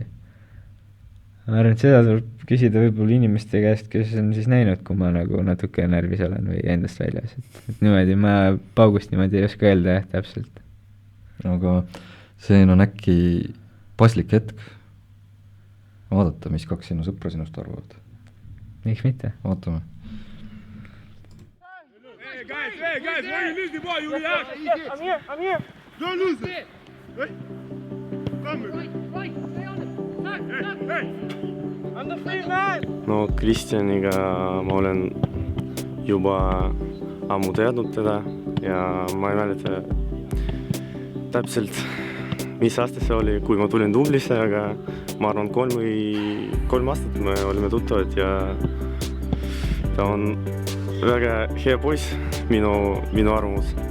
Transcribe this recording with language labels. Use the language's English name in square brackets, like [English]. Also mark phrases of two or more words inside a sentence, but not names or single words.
[Estonian] Ma arvan, et seda tuleb küsida võib-olla inimeste käest, kes on siis näinud, kui ma nagu natuke närvis olen või endast väljas. Et niimoodi ma paugust niimoodi ei oska öelda, jah, täpselt. Aga see on äkki paslik hetk vaadata, mis kaks sinu sõpra sinust arvavad. Miks mitte? Vaatame. [English] Hey guys, why you lose the ball? You react. I'm here. Don't lose it. Hey. Come here. Right, stay on it. Hey. I'm the free man. [Estonian] No Kristjaniga ma olen juba ammu teadnud teda ja ma ei mäleta täpselt, mis aasta see oli, kui ma tulin Dublisse, aga ma arvan 3 aastat me olime tuttavad ja ta on väga hea poiss, minu arvamus.